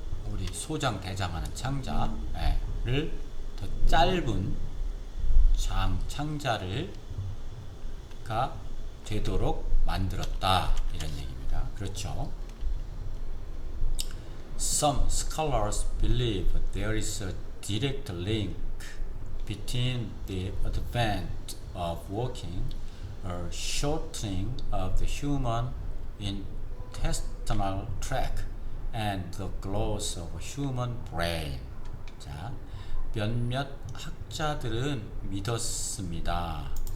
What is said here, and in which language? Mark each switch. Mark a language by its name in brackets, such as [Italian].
[Korean] 우리 소장 대장하는 창자를 더 짧은 창자가 되도록 만들었다 이런 얘기입니다. 그렇죠. [English] Some scholars believe there is a direct link between the advent of walking or shortening of the human intestinal tract and the growth of human brain. [Korean] 자, 몇몇 학자들은 믿었습니다.